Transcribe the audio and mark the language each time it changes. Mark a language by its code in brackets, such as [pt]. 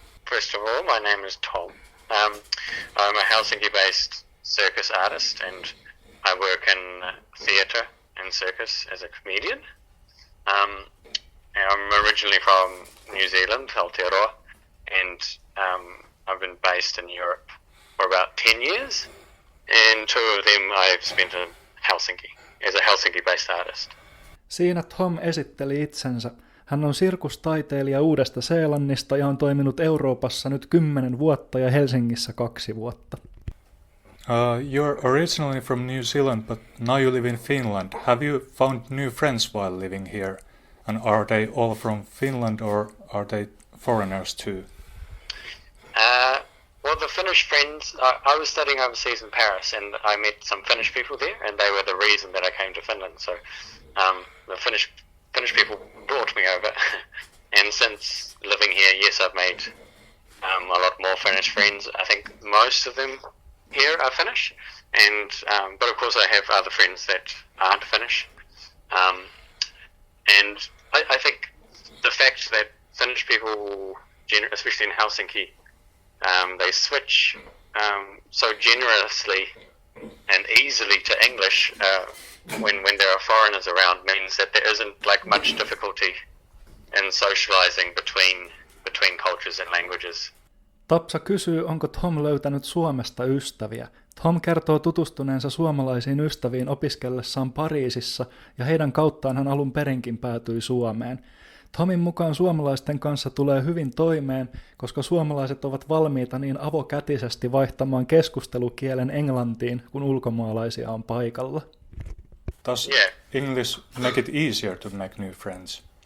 [en] First of all, my name is Tom. I'm a Helsinki-based circus artist, and I work in theatre and circus as a comedian. I'm originally from New Zealand, Aotearoa, and I've been based in Europe for about 10 years, and 2 of them I've spent in Helsinki as a Helsinki-based artist. [fi] Siinä Thom esitteli itsensä. Hän on sirkustaiteilija Uudesta-Seelannista ja on toiminut Euroopassa nyt 10 vuotta ja Helsingissä 2 vuotta. [en] You're originally from New Zealand, but now you live in Finland. Have you found new friends while living here? And are they all from Finland or are they foreigners too? Well, the Finnish friends, I was studying overseas in Paris, and I met some Finnish people there, and they were the reason that I came to Finland. So the Finnish people brought me over, and since living here, yes, I've made a lot more Finnish friends. I think most of them here are Finnish, and but of course I have other friends that aren't Finnish. And I think the fact that Finnish people, especially in Helsinki, they switch so generously and easily to English when there are foreigners around means that there isn't like much difficulty in socializing between cultures and languages. [fi] Tapsa kysyy, onko Thom löytänyt Suomesta ystäviä. Thom kertoo tutustuneensa suomalaisiin ystäviin opiskellessaan Pariisissa ja heidän kauttaan hän alun perinkin päätyi Suomeen. Thomin mukaan suomalaisten kanssa tulee hyvin toimeen, koska suomalaiset ovat valmiita niin avokätisesti vaihtamaan keskustelukielen englantiin, kun ulkomaalaisia on paikalla. [en] Does English make it easier to make new friends?